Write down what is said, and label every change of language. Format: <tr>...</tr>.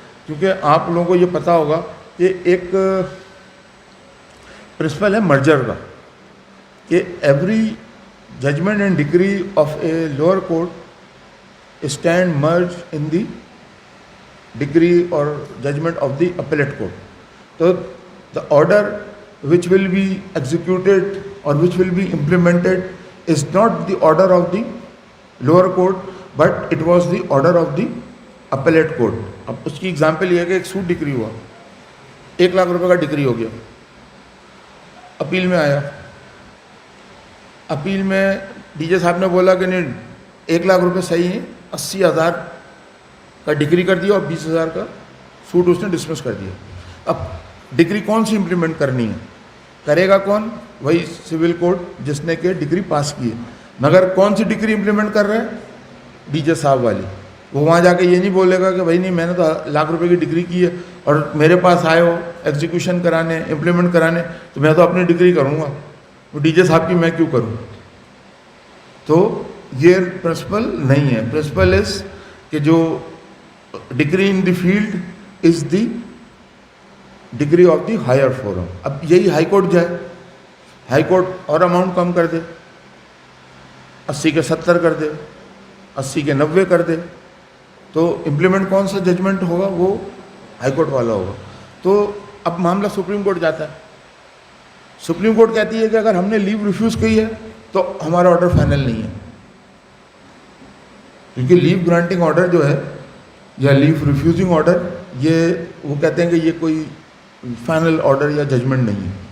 <ur>کیونکہ آپ لوگوں کو یہ پتہ ہوگا کہ ایک پرنسپل ہے مرجر کا کہ</ur> <en>Every judgment and degree of a lower court stand merged in the degree or judgment of the appellate court. So the order which will be executed or which will be implemented is not the order of the lower court, but it was the order of the appellate court.</en> <ur>اب اس کی example یہ ہے کہ ایک suit degree ہوا, 1 لاکھ روپے کا degree ہو گیا, اپیل میں آیا, اپیل میں ڈی جے صاحب نے بولا کہ نہیں 1 لاکھ روپے صحیح ہیں, 80,000 کا ڈگری کر دیا اور 20,000 کا سوٹ اس نے ڈسمس کر دیا. اب ڈگری کون سی امپلیمنٹ کرنی ہے, کرے گا کون, وہی سول کورٹ جس نے کہ ڈگری پاس کی ہے. مگر کون سی ڈگری امپلیمنٹ کر رہے ہیں, ڈی جے صاحب والی. وہ وہاں جا کے یہ نہیں بولے گا کہ بھائی نہیں میں نے تو 1 لاکھ روپے کی ڈگری کی ہے اور میرے پاس آئے ہو ایگزیکیوشن کرانے, امپلیمنٹ کرانے, تو میں تو اپنی ڈگری کروں گا, وہ ڈی جے صاحب کی میں کیوں کروں. تو یہ پرنسپل نہیں ہے.</ur> <en>principle is</en> <ur>کہ جو</ur> <en>Degree in the field is the degree of the higher forum.</en> <ur>اب یہی ہائی کورٹ جائے, ہائی کورٹ اور اماؤنٹ کم کر دے, 80 کے 70 کر دے, 80 کے 90 کر دے, تو امپلیمنٹ کون سا ججمنٹ ہوگا, وہ ہائی کورٹ والا ہوگا. تو اب معاملہ سپریم کورٹ جاتا ہے. سپریم کورٹ کہتی ہے کہ اگر ہم نے لیو ریفیوز کی ہے تو ہمارا آرڈر فائنل نہیں ہے, کیونکہ لیو گرانٹنگ آرڈر جو ہے یا لیو ریفیوزنگ آرڈر, یہ وہ کہتے ہیں کہ یہ کوئی فائنل آرڈر یا ججمنٹ نہیں ہے.</ur>